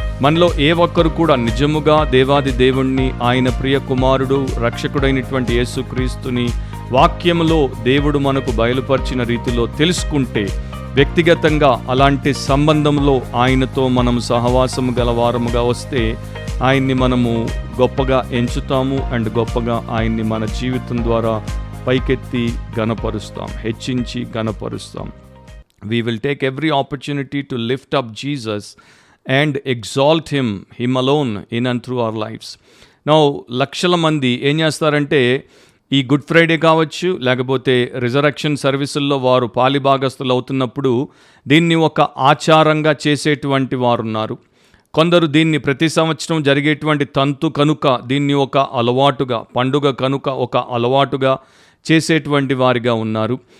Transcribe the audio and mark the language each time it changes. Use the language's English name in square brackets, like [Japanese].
[Telugu] మనలో ఏ ఒక్కరు కూడా నిజముగా దేవాది దేవుణ్ణి, ఆయన ప్రియ కుమారుడు, రక్షకుడైనటువంటి యేసుక్రీస్తుని వాక్యములో దేవుడు మనకు బయలుపరిచిన రీతిలో తెలుసుకుంటే, వ్యక్తిగతంగా అలాంటి సంబంధంలో ఆయనతో మనం సహవాసము గలవారముగా వస్తే ఆయన్ని మనము గొప్పగా ఎంచుతాము. అండ్ గొప్పగా ఆయన్ని మన జీవితం ద్వారా పైకెత్తి గణపరుస్తాం, హెచ్చించి గణపరుస్తాం. [English] We will take every opportunity to lift up Jesus and exalt him alone in and through our lives. [Telugu] Now, లక్షల మంది ఏం చేస్తారంటే ఈ గుడ్ ఫ్రైడే కావచ్చు, లేకపోతే రిజరక్షన్ సర్వీసుల్లో వారు పాలిభాగస్తులు అవుతున్నప్పుడు దీన్ని ఒక ఆచారంగా చేసేటువంటి వారున్నారు. కొందరు దీన్ని ప్రతి సంవత్సరం జరిగేటువంటి తంతు కనుక దీన్ని ఒక అలవాటుగా, పండుగ కనుక ఒక అలవాటుగా చేసేటువంటి వారిగా ఉన్నారు.